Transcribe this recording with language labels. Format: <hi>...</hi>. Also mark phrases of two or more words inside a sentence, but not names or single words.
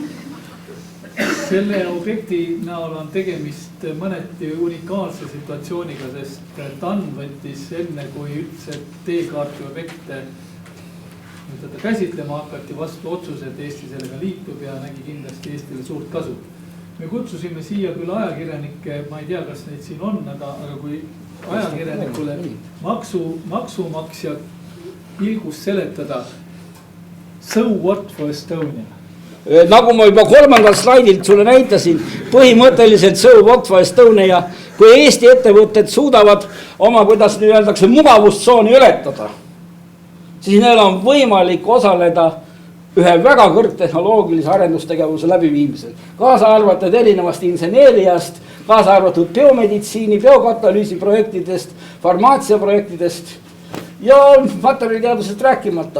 <et>Selle objekti näol on tegemist mõneti unikaalse situatsiooniga, sest TAN võttis enne, kui üldse teekaarti objekte käsitlema hakati, vastu otsuse, et Eesti sellega liitub ja nägi kindlasti Eestile suurt kasu. Me kutsusime siia küll ajakirjanikke, ma ei tea, kas neid siin on, aga kui ajakirjanikule maksumaksja ilgus seletada,</et> <en>so what for Estonia?</en> <et>Nagu ma juba 3. slaidilt sulle näitasin, põhimõtteliselt</et> <en>so what for Estonia,</en> <et>kui Eesti ettevõtted suudavad oma, kuidas nüüd öeldakse, mugavustsooni ületada, siis neil on võimalik osaleda ühe väga kõrgtehnoloogilise arendustegevuse läbiviimisel. Kaasa arvatud erinevast inseneeriast, kaasa arvatud biomeditsiini, biokatalüüsi projektidest, farmaatsia projektidest ja materjaliteadusest rääkimata.</et>